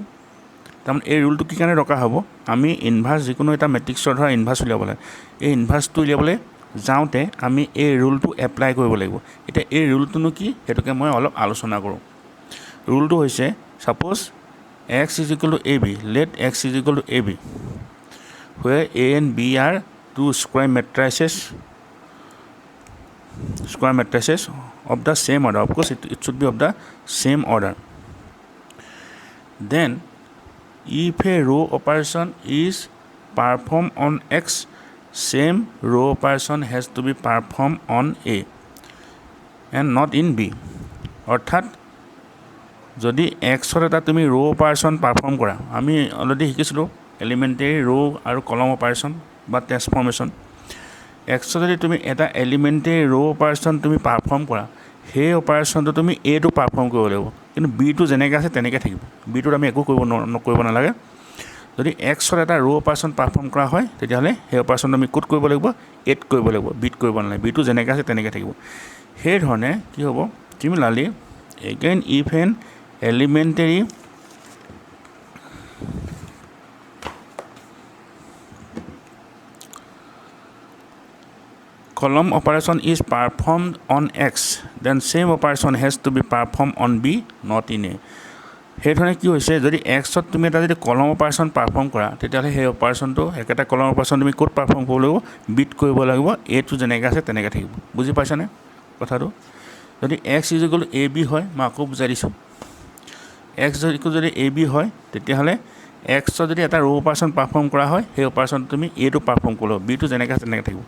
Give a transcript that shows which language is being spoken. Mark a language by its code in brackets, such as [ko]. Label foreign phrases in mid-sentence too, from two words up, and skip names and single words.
[as] তাৰমানে এই ৰুলটো কি কাৰণে দৰকাৰ হ'ব, আমি [en] inverse যিকোনো [as] এটা মেট্ৰিক্সৰ ধৰা ইনভাৰ্চ উলিয়াবলৈ, এই ইনভাৰ্চটো উলিয়াবলৈ যাওঁতে আমি এই ৰুলটো এপ্লাই কৰিব লাগিব। এতিয়া এই ৰুলটোনো কি সেইটোকে মই অলপ আলোচনা কৰোঁ। ৰুলটো হৈছে [en] suppose X is equal to A B, let X is equal to A B, where A and B are two square matrices of the same order. Of course it should be of the same order. Then if a row operation is performed on X, same row operation has to be performed on A and not in B. [as] অৰ্থাৎ যদি এক্সত এটা তুমি [en] row operation perform [as] কৰা, আমি অলৰেডি শিকিছিলোঁ [en] elementary row' [as] আৰু [en] column operation [as] বা ট্ৰেন্সফৰ্মেশ্যন। এক্সত যদি তুমি এটা [en] elementary row operation [as] তুমি পাৰফৰ্ম কৰা, সেই অপাৰেশ্যনটো তুমি এটো পাৰফৰ্ম কৰিব লাগিব, কিন্তু বিটো যেনেকৈ আছে তেনেকৈ থাকিব। বিটোত আমি একো কৰিব নালাগে। যদি এক্সত এটা [en] row operation perform [as] কৰা হয় তেতিয়াহ'লে সেই অপাৰেশ্যনটো আমি ক'ত কৰিব লাগিব, এত কৰিব লাগিব, বিট কৰিব নালাগে। বিটো যেনেকৈ আছে তেনেকৈ থাকিব। সেইধৰণে কি হ'ব, [en] similarly again if an elementary column operation is performed on X, then same operation has to be performed on B, not in A. [as] সেইধৰণে কি হৈছে, যদি এক্সত তুমি এটা যদি [en] column operation perform [as] কৰা তেতিয়াহ'লে সেই অপাৰেশ্যনটো একেটা [en] column operation [as] তুমি ক'ত পাৰফৰ্ম কৰিব লাগিব, বিট কৰিব লাগিব। এটো যেনেকৈ আছে তেনেকৈ থাকিব। বুজি পাইছানে কথাটো? যদি [en] X is equal to A B [as] হয়, মই আকৌ বুজাই দিছোঁ। এক্স যদি এ বি হয় তেতিয়াহ'লে এক্সত যদি এটা [en] row operation perform [as] কৰা হয় সেই অপাৰেশ্যনটো তুমি এটো পাৰফৰ্ম কৰিব লাগিব, বিটো যেনেকৈ আছে তেনেকৈ থাকিব।